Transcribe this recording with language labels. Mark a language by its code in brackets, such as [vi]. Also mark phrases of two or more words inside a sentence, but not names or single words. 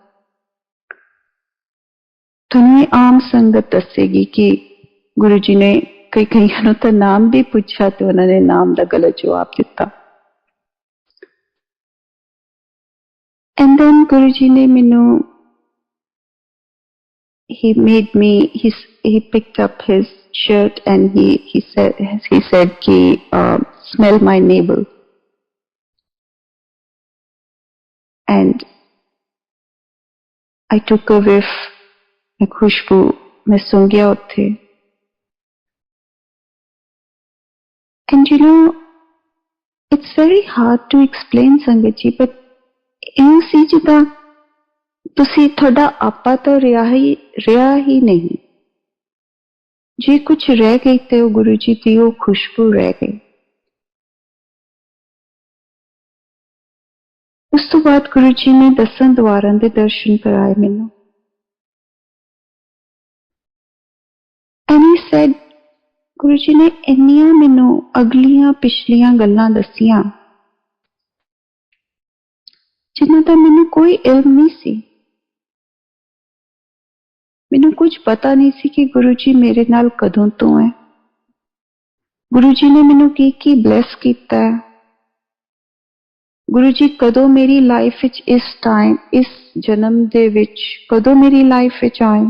[pa] ਤੁਹਾਨੂੰ ਇਹ ਆਮ ਸੰਗਤ ਦੱਸੇਗੀ ਕਿ ਗੁਰੂ ਜੀ ਨੇ ਕਈਆਂ ਨੂੰ ਤਾਂ ਨਾਮ ਵੀ ਪੁੱਛਿਆ ਤੇ ਉਹਨਾਂ ਨੇ ਨਾਮ ਦਾ ਗਲਤ ਜਵਾਬ ਦਿੱਤਾ। [en] and then [pa] ਗੁਰੂ ਜੀ ਨੇ ਮੈਨੂੰ, [en] he made me, he picked up his shirt and he said ki smell my navel, and I took a whiff, [hi] मैं खुशबू मैं सूंघ गया उत्थे। [en] And it's very hard to explain [pa] संगत जी, but ਇਹ ਸੀ ਜਿੱਦਾਂ ਤੁਸੀਂ, ਤੁਹਾਡਾ ਆਪਾ ਤਾਂ ਰਿਹਾ ਹੀ ਨਹੀਂ। ਜੇ ਕੁਛ ਰਹਿ ਗਈ ਤੇ ਉਹ ਗੁਰੂ ਜੀ ਦੀ ਉਹ ਖੁਸ਼ਬੂ ਰਹਿ ਗਈ। ਉਸ ਤੋਂ ਬਾਅਦ ਗੁਰੂ ਜੀ ਨੇ 10 ਦੁਆਰਾਂ ਦੇ ਦਰਸ਼ਨ ਕਰਾਏ ਮੈਨੂੰ। [en] And he said, [pa] ਗੁਰੂ ਜੀ ਨੇ ਇੰਨੀਆਂ ਮੈਨੂੰ ਅਗਲੀਆਂ ਪਿਛਲੀਆਂ ਗੱਲਾਂ ਦੱਸੀਆਂ ਜਿਨ੍ਹਾਂ ਦਾ ਮੈਨੂੰ ਕੋਈ ਇਲਮ ਨਹੀਂ ਸੀ। ਮੈਨੂੰ ਕੁਝ ਪਤਾ ਨਹੀਂ ਸੀ ਕਿ ਗੁਰੂ ਜੀ ਮੇਰੇ ਨਾਲ ਕਦੋਂ ਤੋਂ ਹੈ, ਗੁਰੂ ਜੀ ਨੇ ਮੈਨੂੰ ਕੀ ਬਲੈਸ ਕੀਤਾ ਹੈ, ਗੁਰੂ ਜੀ ਕਦੋਂ ਮੇਰੀ ਲਾਈਫ ਵਿੱਚ, ਇਸ ਟਾਈਮ, ਇਸ ਜਨਮ ਦੇ ਵਿੱਚ ਕਦੋਂ ਮੇਰੀ ਲਾਈਫ ਵਿੱਚ ਆਏ।